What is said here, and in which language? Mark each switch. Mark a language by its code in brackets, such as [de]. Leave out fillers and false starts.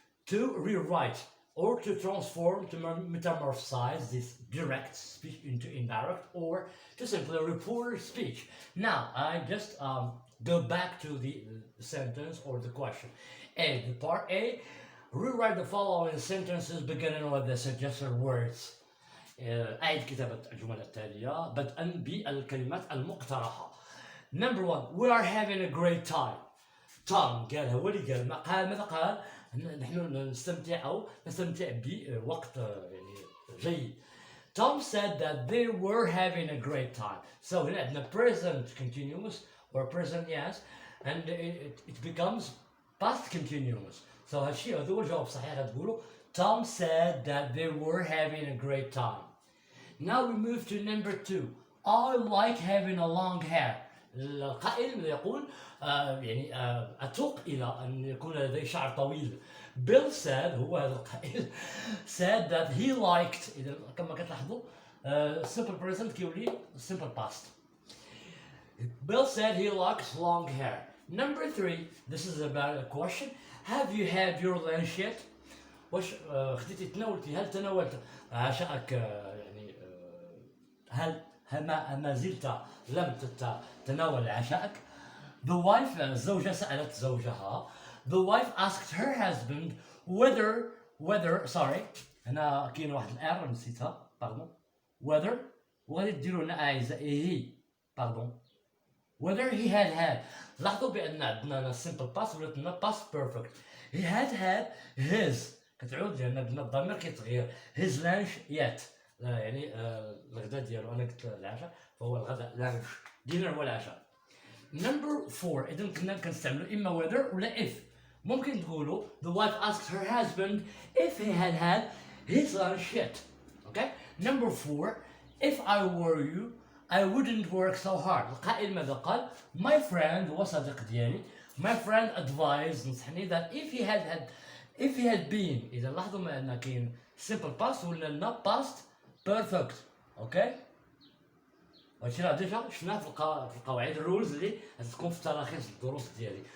[en] To rewrite or to transform, to metamorphosize this direct speech into indirect, or to simply report speech. Now, I just go back to the sentence or the question. A, the part A, rewrite the following sentences beginning with the suggested words. [ar] أعد كتابة الجمل التالية بدءا بالكلمات المقترحة. [en] Number one, we are having a great time. [ar] Tom قال، هو اللي قال، ماذا قال؟ نحن نستمتع بوقت يعني جيد. [en] Tom said that they were having a great time. So [ar] هنا عندنا [en] present continuous or present yes, and it becomes past continuous. [ar] So هادشي هذا هو الجواب الصحيح. غتقولوا [en] Tom said that they were having a great time. Now we move to number two. I like having a long hair. [ar] القائل يقول يعني أتوق إلى أن يكون لدي شعر طويل. [en] Bill said، [ar] هو هذا القائل، [en] said that he liked، [ar] إذا كما كتلاحظوا [en] simple present [ar] كيولي [en] simple past. Bill said he likes long hair. Number three, this is about a question. Have you had your lunch yet? [ar] واش خديتي تناولتي، هل تناولت عشاءك يعني هل ما زلت لم تتناول عشاءك؟ [en] The wife، [ar] الزوجة سألت زوجها. [en] The wife asked her husband whether sorry، [ar] هنا كاين واحد الار نسيتها، باردون. whether، وغادي ديروا هنا عايزة he، باردون، [en] whether he had. [ar] لاحظوا بأن عندنا simple past ولات لنا past perfect. [en] He had his، [ar] كتعود لأن عندنا الضمير كيتغير. [en] his lunch yet، [ar] يعني الغداء ديالو، أنا قلت العشاء فهو الغداء lunch، dinner هو العشاء. [en] Number four، [ar] إذا كنا كنستعملوا إما whether ولا if. [en] ممكن تقولوا the wife asked her husband if he had his lunch yet. Okay. Number four، if I were you I wouldn't work so hard. [ar] القائل ماذا قال؟ [en] my friend، [ar] هو صديق ديالي، [en] my friend advised، [ar] نصحني [en] that if he had been. [ar] إذا لاحظوا ما أن كاين simple past ولا لنا past perfect. [en] Okay. [ar] هادشي راه ديجا شفناه في القواعد الرولز اللي غتكون في التراخيص الدروس ديالي.